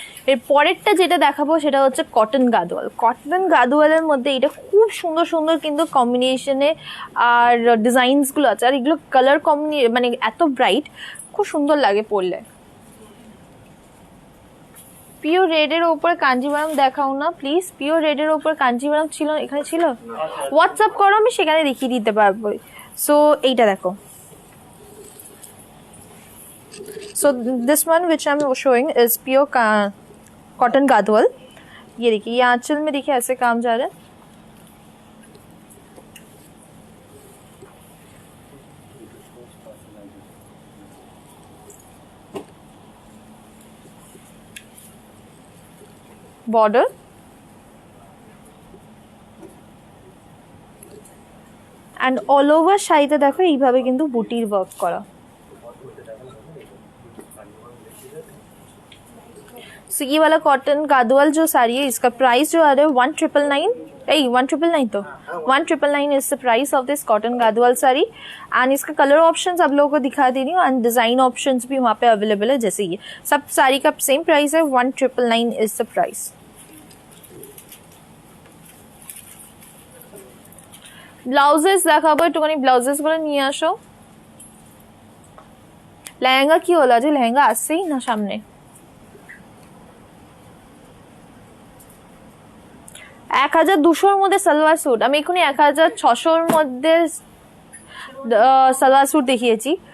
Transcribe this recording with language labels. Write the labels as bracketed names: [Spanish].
[Bangla] এর পরেরটা যেটা দেখাবো সেটা হচ্ছে কটন গাদোয়াল। কটন গাদোয়ালের মধ্যে এটা খুব সুন্দর সুন্দর কিন্তু কম্বিনেশনে আর ডিজাইনসগুলো আছে, আর এগুলো কালার মানে এত ব্রাইট, খুব সুন্দর লাগে পরলে। পিওর রেডের ওপর কাঞ্জিভারাম দেখাও না প্লিজ। পিওর রেডের ওপর কাঞ্জিভারাম ছিল, এখানে ছিল, হোয়াটসঅ্যাপ করো, আমি সেখানে দেখিয়ে দিতে পারবো। সো এইটা দেখো। [English] So this one which I'm showing is pure cotton Gadwal. [Hindi] ये देखिए, ये आंचल में देखिए ऐसे काम जा रहा है। [English] border and all over [Bangla] শাড়িতে দেখো এইভাবে কিন্তু বুটির ওয়ার্ক করা। [Hindi] सो ये वाला कॉटन गादोवाल जो साड़ी है इसका प्राइस जो आ रहा है 1,999। 1,999 तो 1,999 [English] Is the price of this cotton Gadwal sari. [Hindi] And इसका कलर ऑप्शंस आप लोगों को दिखा दे रही हूँ, एंड डिजाइन ऑप्शंस भी वहाँ पे अवेलेबल है। जैसे ये सब साड़ी का सेम प्राइस है, 1,999 [English] Is the price. [Bangla] ব্লাউজেস দেখাবো, একটুখানি ব্লাউজেস গুলো নিয়ে আসো। লেহেঙ্গা কি হলো, যে লেহেঙ্গা আসছেই না সামনে। 1,200-র মধ্যে সালোয়ার স্যুট, আমি এখনই 1,600-র মধ্যে সালোয়ার স্যুট দেখিয়েছি।